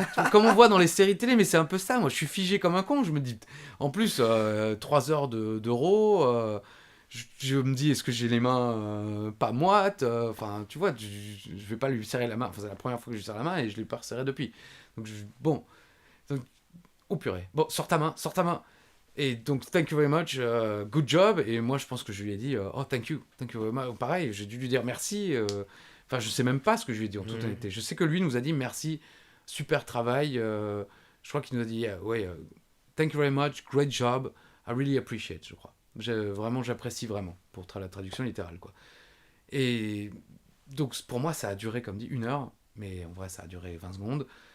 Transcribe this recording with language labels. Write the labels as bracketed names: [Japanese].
[French] Comme on voit dans les séries télé, mais c'est un peu ça. Moi, je suis figé comme un con. Je me dis, en plus, 3 heures d'Euro, je me dis, est-ce que j'ai les mains pas moites? Enfin, tu vois, je vais pas lui serrer la main. Enfin, c'est la première fois que je lui serre la main et je l'ai pas resserré depuis. Donc, bon. Donc, oh purée. Bon, sors ta main, sors ta main. Et donc, [English] thank you very much, good job. [French] Et moi, je pense que je lui ai dit, oh, [English] thank you very much. [French] Pareil, j'ai dû lui dire merci. Enfin, je sais même pas ce que je lui ai dit en toute honnêteté. Je sais que lui nous a dit merci, super travail. Je crois qu'il nous a dit, [English] thank you very much, great job, I really appreciate, [French] je crois. J'apprécie vraiment, pour la traduction littérale, quoi. Et donc, pour moi, ça a duré, comme dit, 1 heure, mais en vrai, ça a duré 20 secondes.